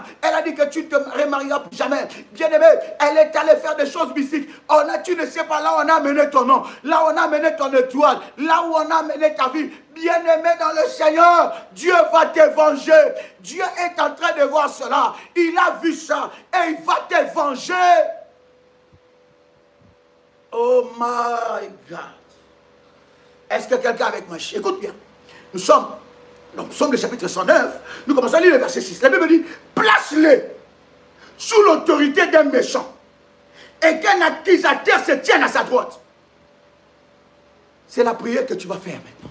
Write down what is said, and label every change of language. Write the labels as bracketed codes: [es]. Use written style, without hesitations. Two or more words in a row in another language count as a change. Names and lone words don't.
[fr] Elle a dit que tu ne te remarieras jamais. Bien aimé, elle est allée faire des choses mystiques. Tu ne sais pas, là on a mené ton nom. Là on a mené ton étoile, là où on a mené ta vie. Bien-aimé dans le Seigneur, Dieu va te venger. Dieu est en train de voir cela. Il a vu ça et il va te venger. [en] Oh my God. [fr] Est-ce que quelqu'un est avec moi? Écoute bien. Nous sommes dans le Psaume, le chapitre 109. Nous commençons à lire le verset 6. La Bible dit, place-les sous l'autorité d'un méchant et qu'un accusateur se tienne à sa droite. C'est la prière que tu vas faire maintenant.